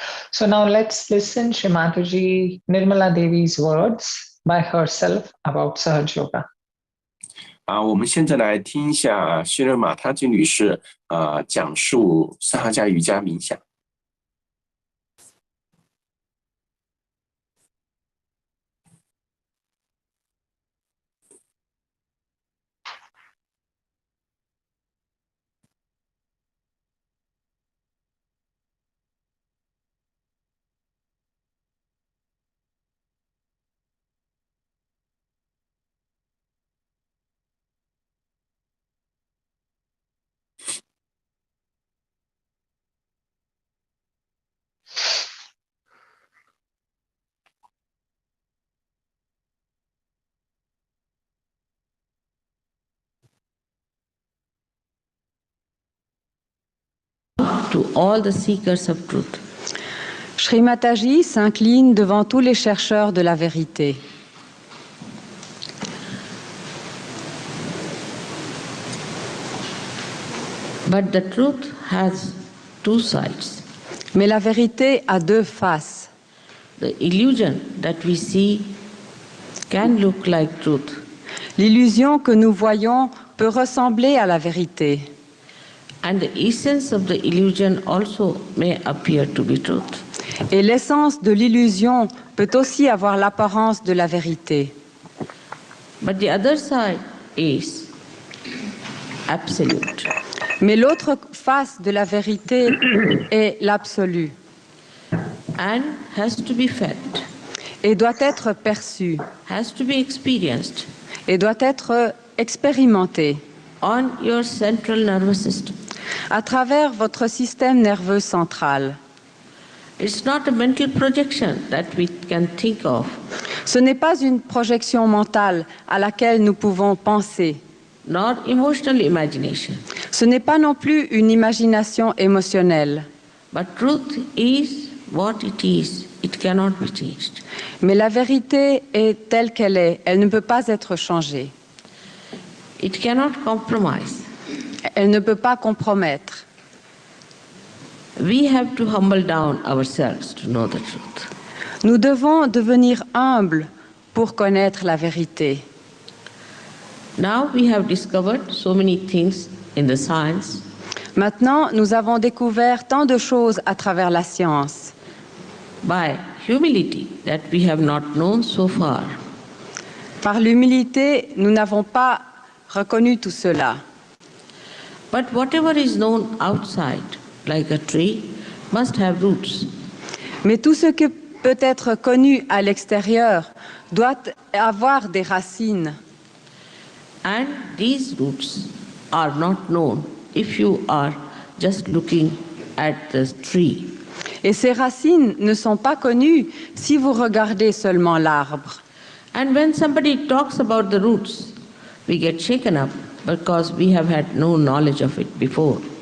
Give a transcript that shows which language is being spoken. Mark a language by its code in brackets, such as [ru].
[en] So now let's listen Srimataji Nirmala Devi's words by herself about Sahaj Yoga. [zh] 我们现在来听一下须勒玛他吉女士讲述萨哈迦瑜伽冥想。 [en] To all the seekers of truth. [fr] Srimataji s'incline devant tous les chercheurs de la vérité. [en] But the truth has two sides. [fr] Mais la vérité a deux faces. [en] The illusion that we see can look like truth. [fr] L'illusion que nous voyons peut ressembler à la vérité. [en] And the essence of the illusion also may appear to be truth. [fr] Et l'essence de l'illusion peut aussi avoir l'apparence de la vérité. [en] But the other side is absolute. [fr] Mais l'autre face de la vérité est l'absolu. [en] And has to be felt. [fr] Et doit être perçu. [en] Has to be experienced. [fr] Et doit être expérimenté. [en] On your central nervous system. [fr] À travers votre système nerveux central. [en] It's not a mental projection that we can think of. [fr] Ce n'est pas une projection mentale à laquelle nous pouvons penser. [en] Nor emotional imagination. [fr] Ce n'est pas non plus une imagination émotionnelle. [en] But truth is what it is. It cannot be changed. [fr] Mais la vérité est telle qu'elle est. Elle ne peut pas être changée. [en] It cannot compromise. [fr] Elle ne peut pas compromettre. [en] We have to humble down ourselves to know the truth. [fr] Nous devons devenir humbles pour connaître la vérité. [en] Now we have discovered so many things in the science. [fr] Maintenant, nous avons découvert tant de choses à travers la science. [en] By humility that we have not known so far. [fr] Par l'humilité, nous n'avons pas reconnu tout cela. [en] But whatever is known outside, like a tree, must have roots. [fr] Mais tout ce qui peut être connu à l'extérieur doit avoir des racines. [en] And these roots are not known if you are just looking at the tree. [fr] Et ces racines ne sont pas connues si vous regardez seulement l'arbre. [en] And when somebody talks about the roots, we get shaken up because we have had no knowledge of it before.